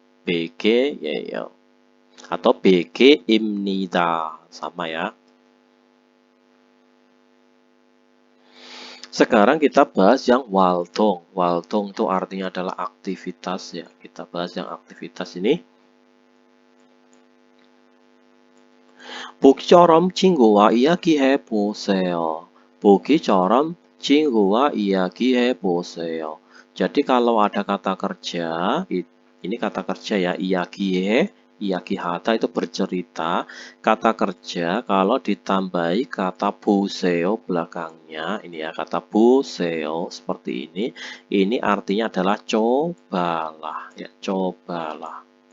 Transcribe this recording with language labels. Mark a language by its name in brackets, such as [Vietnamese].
[Indonesian] BG-예요. Atau BG-입니다. Sama ya. Sekarang kita bahas yang waltung. Waltung itu artinya adalah aktivitas ya. Kita bahas yang aktivitas ini. [Korean] 보기처럼 친구와 이야기해 보세요. 보기처럼 친구와 이야기해 보세요. [Indonesian] Jadi kalau ada kata kerja, ini kata kerja ya, 이야기해, 이야기하다 itu bercerita. Kata kerja kalau ditambahi kata 보세요 belakangnya, ini ya kata 보세요 seperti ini artinya adalah cobalah ya, cobalah.